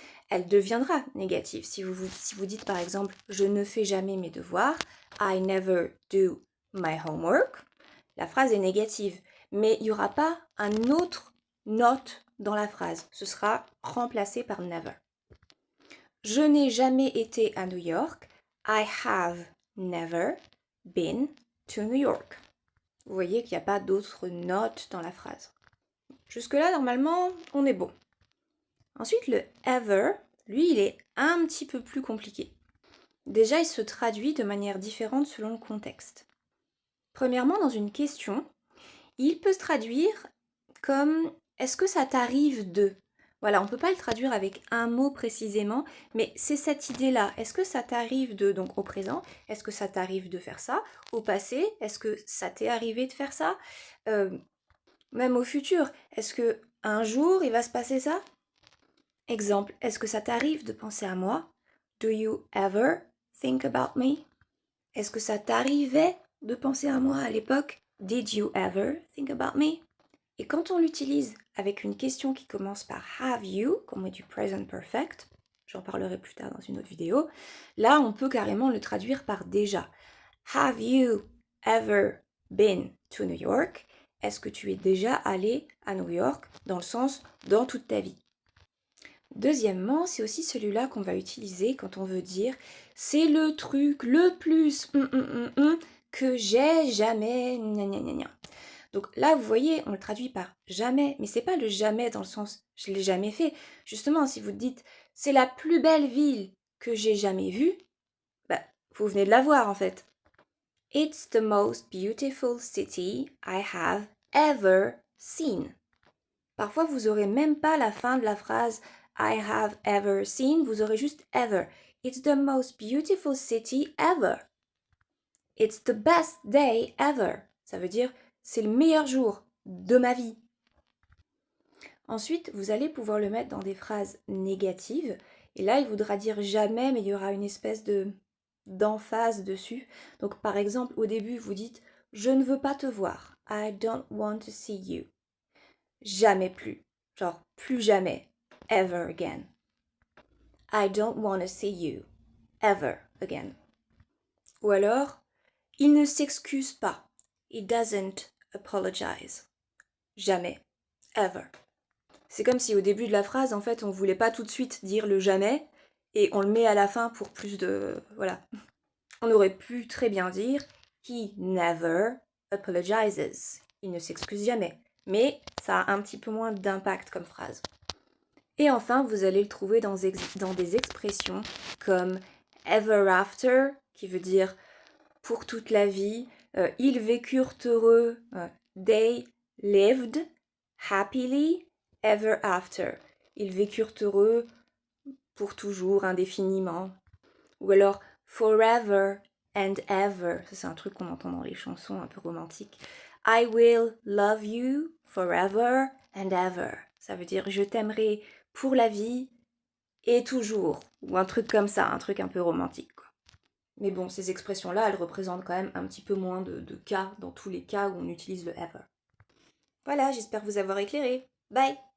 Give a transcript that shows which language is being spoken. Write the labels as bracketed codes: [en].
[fr] Elle deviendra négative. Si vous dites par exemple « Je ne fais jamais mes devoirs »,« [en] I never do my homework [fr] », la phrase est négative. Mais il n'y aura pas un autre not dans la phrase. Ce sera remplacé par never. Je n'ai jamais été à New York. [en] I have never been to New York. [fr] Vous voyez qu'il n'y a pas d'autres notes dans la phrase. Jusque-là, normalement, on est bon. Ensuite, le ever, lui, il est un petit peu plus compliqué. Déjà, il se traduit de manière différente selon le contexte. Premièrement, dans une question, il peut se traduire comme « Est-ce que ça t'arrive de ?» Voilà, on ne peut pas le traduire avec un mot précisément, mais c'est cette idée-là. Est-ce que ça t'arrive de, donc au présent, est-ce que ça t'arrive de faire ça? Au passé, est-ce que ça t'est arrivé de faire ça? Même au futur, est-ce que un jour il va se passer ça? Exemple, est-ce que ça t'arrive de penser à moi? [en] Do you ever think about me? [fr] Est-ce que ça t'arrivait de penser à moi à l'époque? [en] Did you ever think about me? [fr] Et quand on l'utilise avec une question qui commence par have you, comme du present perfect, j'en parlerai plus tard dans une autre vidéo, là on peut carrément le traduire par déjà. [en] Have you ever been to New York? [fr] Est-ce que tu es déjà allé à New York dans le sens dans toute ta vie? Deuxièmement, c'est aussi celui-là qu'on va utiliser quand on veut dire c'est le truc le plus que j'ai jamais gna gna gna gna. Donc là, vous voyez, on le traduit par jamais, mais c'est pas le jamais dans le sens je l'ai jamais fait. Justement, si vous dites c'est la plus belle ville que j'ai jamais vue, bah, vous venez de la voir en fait. [en] It's the most beautiful city I have ever seen. [fr] Parfois, vous aurez même pas la fin de la phrase [en] I have ever seen, [fr] vous aurez juste ever. [en] It's the most beautiful city ever. It's the best day ever. [fr] Ça veut dire c'est le meilleur jour de ma vie. Ensuite, vous allez pouvoir le mettre dans des phrases négatives. Et là, il voudra dire jamais, mais il y aura une espèce d'emphase dessus. Donc, par exemple, au début, vous dites « Je ne veux pas te voir. [en] I don't want to see you. » [fr] Jamais plus. Genre, plus jamais. [en] Ever again. I don't want to see you. Ever again. [fr] Ou alors, il ne s'excuse pas. [en] He doesn't apologize. [fr] Jamais. [en] Ever. [fr] C'est comme si au début de la phrase, en fait, on voulait pas tout de suite dire le jamais et on le met à la fin pour plus de... Voilà. On aurait pu très bien dire [en] He never apologizes. [fr] Il ne s'excuse jamais. Mais ça a un petit peu moins d'impact comme phrase. Et enfin, vous allez le trouver dans des expressions comme ever after, qui veut dire pour toute la vie. Ils vécurent heureux. [en] They lived happily ever after. [fr] Ils vécurent heureux pour toujours, indéfiniment. Ou alors forever and ever. Ça, c'est un truc qu'on entend dans les chansons un peu romantiques. [en] I will love you forever and ever. [fr] Ça veut dire je t'aimerai pour la vie et toujours. Ou un truc comme ça, un truc un peu romantique, quoi. Mais bon, ces expressions-là, elles représentent quand même un petit peu moins de cas dans tous les cas où on utilise le ever. Voilà, j'espère vous avoir éclairé. Bye!